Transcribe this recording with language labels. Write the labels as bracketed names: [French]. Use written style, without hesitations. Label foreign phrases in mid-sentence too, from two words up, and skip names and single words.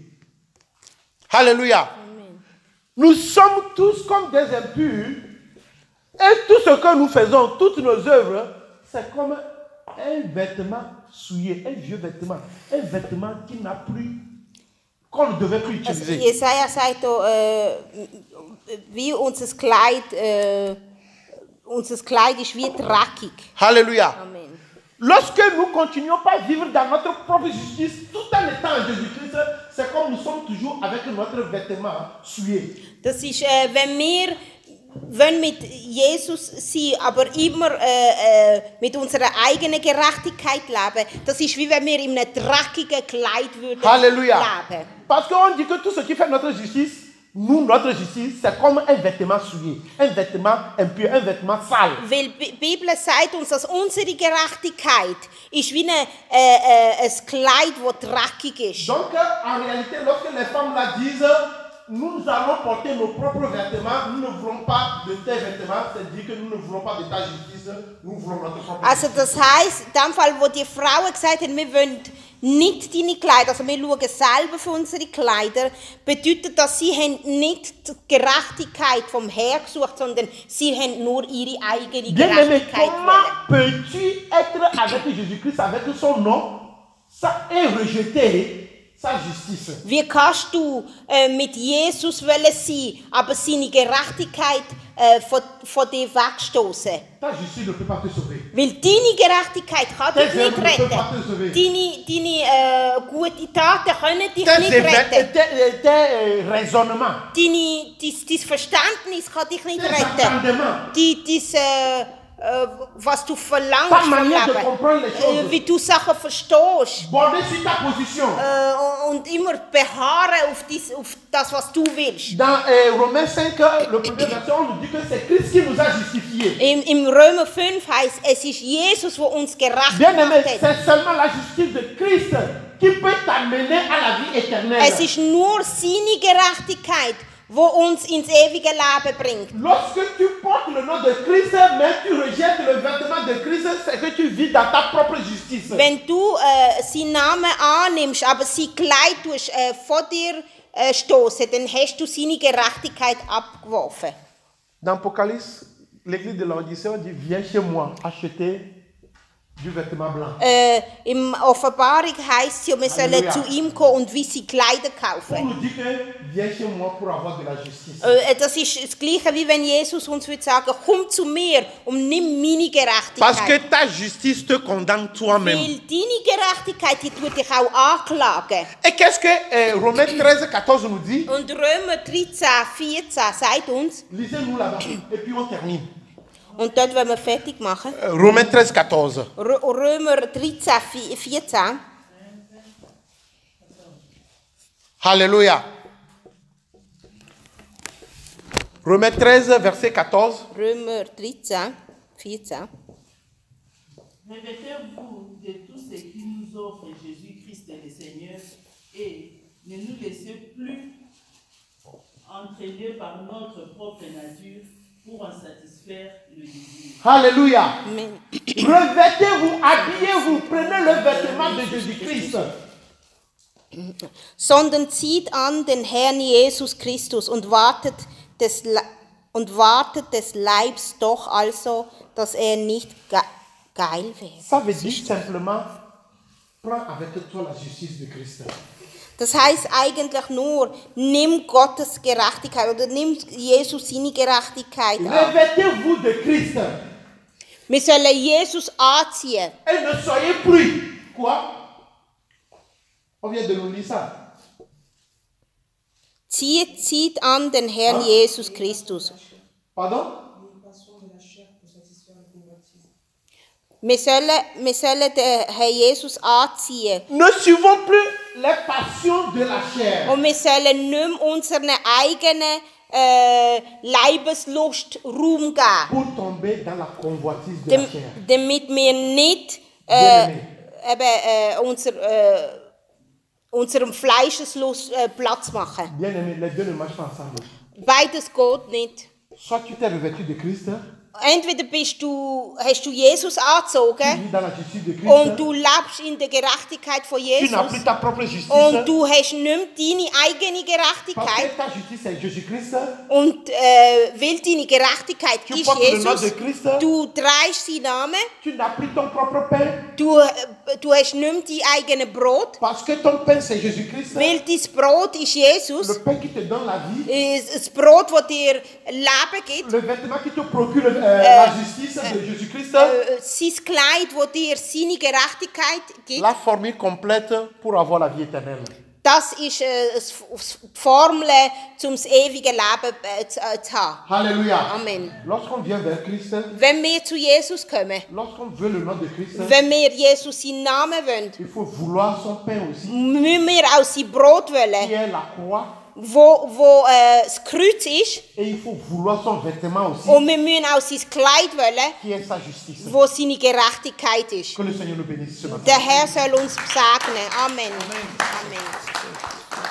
[French] Alléluia. Nous sommes tous comme des impurs et tout ce que nous faisons, toutes nos œuvres, c'est comme un vêtement souillé, un vieux vêtement qui n'a plus, qu'on ne devait plus [German] Also [French] utiliser. [German] Jesaja sagt da, wie unser Kleid ist wie dreckig. [French] Alléluia. Amen. Lorsque nous continuons pas à vivre dans notre propre justice, tout en étant en Jésus-Christ, c'est comme nous sommes toujours avec notre vêtement souillé. [German] Das ist, wenn wir mit Jesus sein, aber immer mit unserer eigenen Gerechtigkeit leben, das ist wie wenn wir in einem dreckigen Kleid würden [French] Alléluia. [German] leben. [French] Parce qu'on dit que tout ce qui fait notre justice, nous, notre justice, c'est comme un vêtement souillé, un vêtement impur, un vêtement sale. [German] Weil die Bibel sagt uns, dass unsere Gerechtigkeit ist wie ein Kleid, das dreckig ist. [French] Donc, en réalité, lorsque les femmes là disent, nous allons porter nos propres vêtements, nous ne voulons pas de tes vêtements, c'est-à-dire que nous ne voulons pas de ta justice, nous voulons notre propre [German] Also [French] justice. [German] das heisst, in dem Fall, wo die Frauen gesagt haben, wir wollen nicht deine Kleider, also wir schauen selber für unsere Kleider, bedeutet das, sie haben nicht die Gerechtigkeit vom Herrn gesucht, sondern sie haben nur ihre eigene [French] Bien-aimé, [German] Gerechtigkeit [French] comment [German] wollen. [French] peux-tu être avec Jésus-Christ, avec son nom, et rejeter sa justice? [German] Wie kannst du mit Jesus wollen sein, aber seine Gerechtigkeit von dir wegstoßen? [French] Ta justice ne peut pas te sauver. [German] Weil deine Gerechtigkeit kann dich [French] Tes [German] nicht [French] œuvres ne peuvent pas te [German] retten. [French] sauver. [German] Deine guten Taten können dich nicht retten. [French] Tes raisonnements, [German] Dein Verständnis kann dich nicht [French] tes [German] retten. [French] entendements, [German] Was du [French] ta [German] verlangst vom [French] manière de [German] Leben. [French] comprendre les choses, [German] Wie du Sachen verstehst. [French] border sur ta position. [German] Und immer beharren auf das, was du willst. [French] Dans Romains 5, le premier verset, on nous dit que c'est Christ qui nous a justifiés. [German] Im Römer 5 heißt es ist Jesus, der uns gerecht [French] Bien-aimé, [German] gemacht hat. [French] c'est seulement la justice de Christ qui peut t'amener à la vie éternelle. [German] Es ist nur seine Gerechtigkeit, die uns ins ewige Leben bringt. [French] Lorsque tu portes le nom de Christ, mais tu rejettes le vêtement de Christ, c'est que tu vis dans ta propre justice. [German] Wenn du seinen Namen annimmst, aber sein Kleid tust, von dir stoßen, dann hast du seine Gerechtigkeit abgeworfen. [French] Dans Apocalypse, l'église de l'Odyssée, on dit viens chez moi acheter du vêtement blanc. [German] Im Offenbarung heisst es ja, wir sollen Halleluja. zu ihm kommen und weiße Kleider [French] On [German] kaufen. [French] nous dit que viens chez moi pour avoir de la justice. [German] Das ist das Gleiche, wie wenn Jesus uns würde sagen, komm zu mir und nimm meine [French] Parce que [German] Gerechtigkeit. [French] ta justice te condamne toi-même. [German] Weil deine Gerechtigkeit, die tut dich auch anklagen. [French] Et qu'est-ce que Romains 13, 14 nous dit? [German] Und Römer 13, 14 sagt uns, [French] Lisez-nous là-bas et puis on termine. [German] und dort wollen wir fertig machen, [French] Romains 13, 14. [German] Römer 13, 14, [French] Alléluia. Romains 13, verset 14. [German] Römer 13, 14. [French] Revêtez-vous de tout ce qui nous offre Jésus-Christ le Seigneur et ne nous laissez plus entraîner par notre propre nature pour en satisfaire le désir. Alléluia. Amen. Revêtez-vous, habillez-vous, prenez le vêtement de Jésus-Christ. [German] Sondern zieht an den Herrn Jesus Christus und wartet des Leibs doch also, dass er nicht geil wird. [French] Ça veut dire simplement, prends avec toi la justice de Christ. [German] Das heißt eigentlich nur, nimm Gottes Gerechtigkeit oder nimm Jesus seine Gerechtigkeit an. [French] Revêtez-vous de Christ [German] Wir sollen Jesus anziehen. [French] et ne soyez plus. Quoi? On vient de nous lire ça. [German] Zieht an den Herrn Jesus Christus. [French] Pardon? [German] Wir sollen den Herrn Jesus anziehen. [French] Ne suivons plus les passions de la chair. [German] Und wir sollen nicht mehr unseren eigenen Leibeslust Raum geben. [French] Pour tomber dans la convoitise de la chair. [German] Damit wir nicht unserem Fleischeslust Platz machen. [French] Bien aimé, les deux ne marchent pas ensemble. [German] Beides geht nicht. [French] Soit tu t'es revêtu de Christ, [German] Entweder hast du Jesus [French] Tu [German] angezogen [French] vis dans la justice de Christ. [German] und du lebst in der Gerechtigkeit von [French] Tu [German] Jesus [French] n'as plus ta propre justice. [German] und du hast nicht mehr deine eigene [French] Parce que [German] Gerechtigkeit [French] ta justice est Jésus-Christ. [German] und weil deine Gerechtigkeit [French] Tu [German] ist [French] portes le nom [German] Jesus, [French] de Christ. [German] du trägst seinen Namen, [French] Tu n'as plus ton propre pain. [German] du hast nicht mehr dein eigenes Brot, [French] Parce que ton pain, c'est Jésus-Christ. [German] weil dein Brot ist Jesus, [French] Le pain qui te donne la vie. [German] das Brot, das dir Leben gibt, [French] Le vêtement qui te procure la justice de Jésus-Christ. [German] sein Kleid, das dir seine Gerechtigkeit gibt. [French] La formule complète pour avoir la vie éternelle. [German] Das ist die Formel, um das ewige Leben zu haben. [French] Alléluia. Amen. Lorsqu'on vient vers Christ, [German] Wenn wir zu Jesus kommen, [French] lorsqu'on veut le nom de Christ, [German] wenn wir Jesus seinen Namen wollen, [French] il faut vouloir son pain aussi, [German] müssen wir auch sein Brot [French] qui [German] wollen, [French] est la croix. [German] wo das Kreuz ist. [French] Et il faut vouloir son vêtement aussi, [German] Und wir müssen auch sein Kleid wollen, [French] qui est sa justice. [German] wo seine Gerechtigkeit ist. [French] Que le Seigneur nous bénisse ce matin. [German] Der Herr soll uns segnen. [French] Amen. Amen.